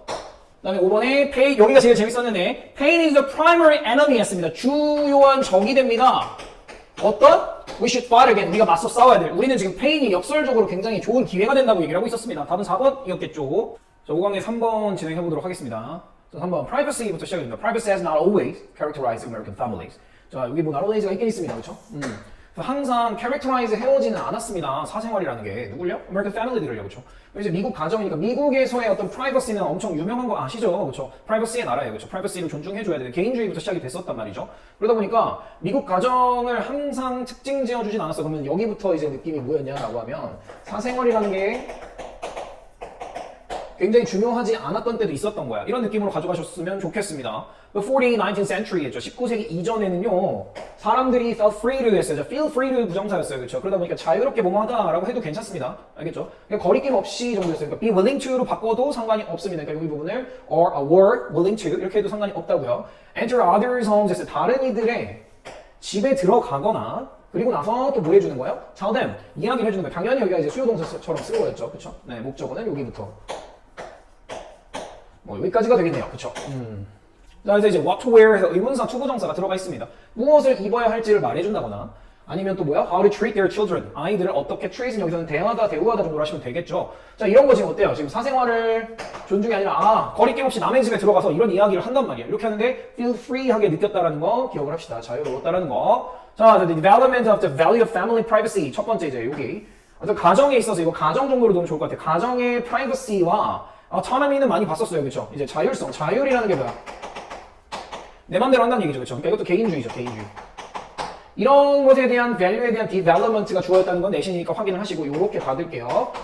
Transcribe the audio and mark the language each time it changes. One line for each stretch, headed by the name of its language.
Korean: 그 다음에 5번에 pain, 여기가 제일 재밌었는데
English: pain is the primary enemy
Korean: 했습니다. 주요한 적이 됩니다. 어떤?
English: We should fight again.
Korean: 우리가 맞서 싸워야 돼. 우리는 지금 pain이 역설적으로 굉장히 좋은 기회가 된다고 얘기를 하고 있었습니다. 답은 4번이었겠죠. 자, 5강의 3번 진행해보도록 하겠습니다. 자, 3번 privacy부터 시작합니다.
English: Privacy has not always characterized American families.
Korean: 자, 여기 뭐 not always가 있긴 있습니다. 그렇죠? 항상 characterize 해오지는 않았습니다. 사생활이라는 게 누굴요? American family들을요. 그렇죠? 이제 미국 가정이니까 미국에서의 어떤 privacy는 엄청 유명한 거 아시죠? 그렇죠? privacy의 나라예요. 그렇죠? privacy를 존중해줘야 되는 개인주의부터 시작이 됐었단 말이죠. 그러다 보니까 미국 가정을 항상 특징 지어주진 않았어. 그러면 여기부터 이제 느낌이 뭐였냐라고 하면 사생활이라는 게 굉장히 중요하지 않았던 때도 있었던 거야. 이런 느낌으로 가져가셨으면 좋겠습니다.
English: Before the 19th century였죠.
Korean: 19세기 이전에는요. 사람들이
English: felt free to
Korean: 했어요.
English: feel free to
Korean: 부정사였어요. 그렇죠? 그러다 보니까 자유롭게 뭐뭐하다라고 해도 괜찮습니다. 알겠죠? 그러니까 거리낌 없이 정도였어요. 그러니까
English: be willing to
Korean: 로 바꿔도 상관이 없습니다. 그러니까 여기 부분을
English: or a word willing to
Korean: 이렇게 해도 상관이 없다고요.
English: Enter others' homes
Korean: 했어요. 다른 이들의 집에 들어가거나 그리고 나서 또 뭐 해주는 거예요?
English: tell them.
Korean: 이야기를 해주는 거예요. 당연히 여기가 이제 수요동사처럼 쓴 거였죠. 그렇죠? 네, 목적어는 여기부터. 뭐 여기까지가 되겠네요. 그쵸? 자, 이제
English: what to wear
Korean: 해서 의문사 투부정사가 들어가 있습니다. 무엇을 입어야 할지를 말해준다거나 아니면 또 뭐야?
English: How to treat their children.
Korean: 아이들을 어떻게 treat은 여기서는 대하다, 대우하다 정도로 하시면 되겠죠. 자, 이런 거 지금 어때요? 지금 사생활을 존중이 아니라 거리낌 없이 남의 집에 들어가서 이런 이야기를 한단 말이에요. 이렇게 하는데 feel free하게 느꼈다라는 거 기억을 합시다. 자유로웠다라는 거. 자,
English: the development of the value of family privacy.
Korean: 첫 번째 이제 여기. 어떤 가정에 있어서 이거 가정 정도로 너무 좋을 것 같아요. 가정의 privacy와 autonomy는 많이 봤었어요. 그쵸? 이제 자율성. 자율이라는 게 뭐야? 내 맘대로 한다는 얘기죠. 그쵸? 그러니까 이것도 개인주의죠. 개인주의. 이런 것에 대한 value에 대한 development가 주어졌다는 건 내신이니까 확인을 하시고 요렇게 받을게요.